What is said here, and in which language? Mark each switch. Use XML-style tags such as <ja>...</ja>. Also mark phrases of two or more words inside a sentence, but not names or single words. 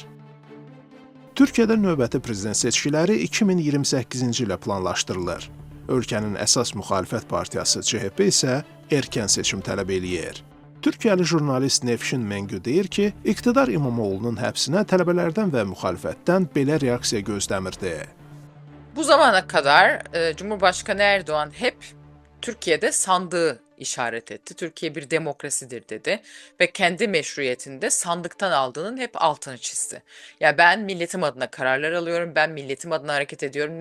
<az>Türkiyədə növbəti prezident seçkiləri 2028-ci ilə planlaşdırılır. Ölkənin əsas müxalifət partiyası CHP isə erkən seçim tələb eləyir. Türkiyəli jurnalist Nevşin Mengü deyir ki, iqtidar İmamoğlu'nun həbsinə tələbələrdən və müxalifətdən belə reaksiya gözləmirdi.</az> <tr>Bu zamana kadar Cumhurbaşkanı Erdoğan hep Türkiye'de sandığı işaret etti. Türkiye bir demokrasidir dedi ve kendi meşruiyetinde sandıktan aldığının hep altını çizdi. Ya ben milletim adına kararlar alıyorum, ben milletim adına hareket ediyorum.</tr>